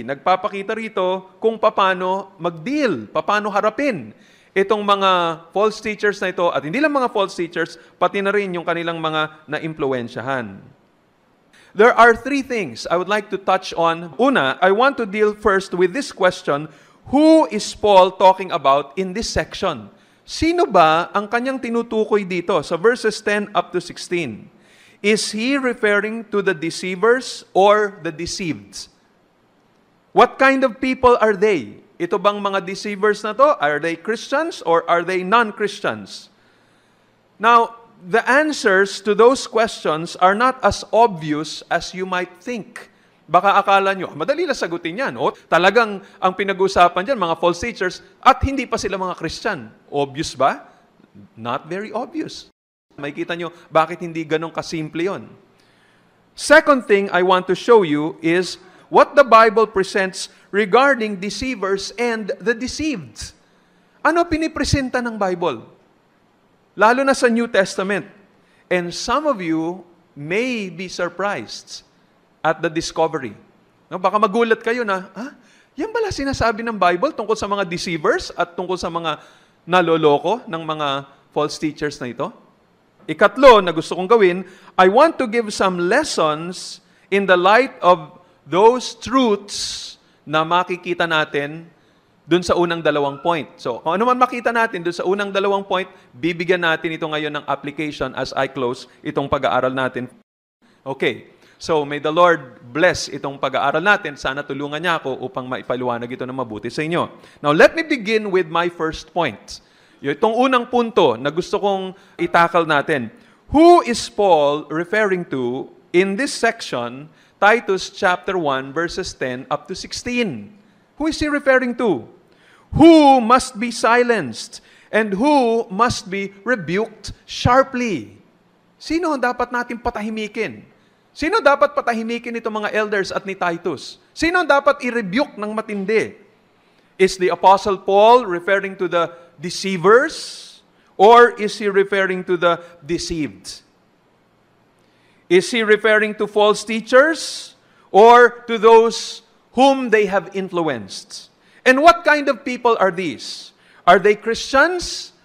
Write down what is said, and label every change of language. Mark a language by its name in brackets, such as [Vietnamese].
[Filipino] Nagpapakita rito kung paano mag-deal, paano harapin itong mga false teachers na ito. At hindi lang mga false teachers, pati na rin yung kanilang mga na-impluensyahan. [English] There are three things I would like to touch on. [Filipino] Una, [English] I want to deal first with this question, who is Paul talking about in this section? [Filipino] Sino ba ang kanyang tinutukoy dito sa verses 10 up to 16? [English] Is he referring to the deceivers or the deceived? What kind of people are they? [Filipino] Ito bang mga deceivers na to? [English] Are they Christians or are they non-Christians? Now, the answers to those questions are not as obvious as you might think. [Filipino] Baka akala nyo, madali lang sagutin yan. O, talagang ang pinag-usapan dyan, mga false teachers, at hindi pa sila mga Christian. Obvious ba? [English] Not very obvious. [Filipino] Makikita nyo, bakit hindi ganun kasimple yon. [English] Second thing I want to show you is what the Bible presents regarding deceivers and the deceived. [Filipino] Ano pinipresenta ng Bible? Lalo na sa New Testament. [English] And some of you may be surprised at the discovery. [Filipino] No, baka magulat kayo na, yan pala sinasabi ng Bible tungkol sa mga deceivers at tungkol sa mga naloloko ng mga false teachers na ito? Ikatlo na gusto kong gawin, [English] I want to give some lessons in the light of those truths [Filipino] na makikita natin dun sa unang dalawang point. So, kung ano man makita natin dun sa unang dalawang point, bibigyan natin ito ngayon ng application [English] as I close [Filipino] itong pag-aaral natin. Okay. So, [English] may the Lord bless [Filipino] itong pag-aaral natin. Sana tulungan niya ako upang maipaliwanag ito na mabuti sa inyo. [English] Now, let me begin with my first point. [Filipino] Itong unang punto na gusto kong itakal natin. [English] Who is Paul referring to in this section, Titus chapter 1, verses 10 up to 16? Who is he referring to? Who must be silenced and who must be rebuked sharply? [Filipino] Sino ang dapat natin patahimikin? Sino dapat patahimikin itong mga elders at ni Titus? Sino dapat i-rebuke ng matindi? [English] Is the Apostle Paul referring to the deceivers? Or is he referring to the deceived? Is he referring to false teachers? Or to those whom they have influenced? And what kind of people are these? Are they Christians?